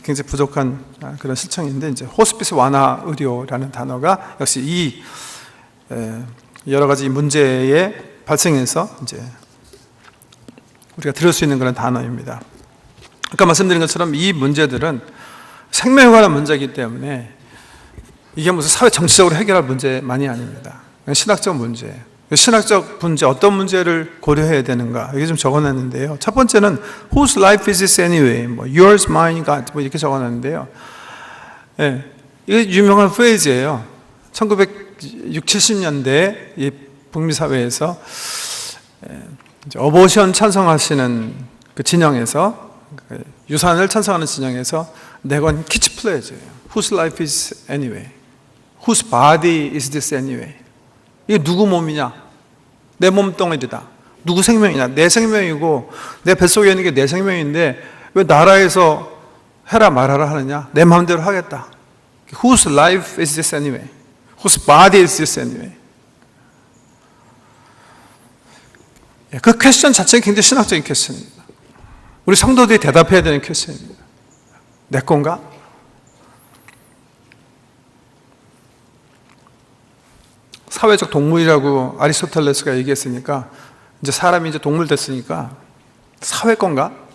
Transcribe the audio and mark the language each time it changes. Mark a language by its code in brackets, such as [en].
[ko] 굉장히 부족한 그런 실정인데, 이제 호스피스 완화 의료라는 단어가 역시 이 여러 가지 문제에 발생해서 이제 우리가 들을 수 있는 그런 단어입니다. 아까 말씀드린 것처럼 이 문제들은 생명에 관한 문제이기 때문에 이게 무슨 사회 정치적으로 해결할 문제만이 아닙니다. 신학적 문제예요. 신학적 문제, 어떤 문제를 고려해야 되는가, 여기 좀 적어놨는데요. 첫 번째는 [en] Whose life is this anyway? Yours, mine, God, [ko] 이렇게 적어놨는데요. 이게 유명한 프레이즈예요. 1960, 70년대 이 북미 사회에서 어보션 찬성하시는 그 진영에서, 유산을 찬성하는 진영에서 내건 키치플레이즈예요. [en] Whose life is anyway? Whose body is this anyway? [ko] 이게 누구 몸이냐? 내 몸뚱이다. 누구 생명이냐? 내 생명이고 내 뱃속에 있는 게 내 생명인데 왜 나라에서 해라 말하라 하느냐? 내 마음대로 하겠다. [en] Whose life is this anyway? Whose body is this anyway? [ko] 그 퀘스천 자체가 굉장히 신학적인 퀘스천입니다. 우리 성도들이 대답해야 되는 퀘스천입니다. 내 건가? 사회적 동물이라고 아리스토텔레스가 얘기했으니까 이제 사람이 이제 동물 됐으니까 사회 건가?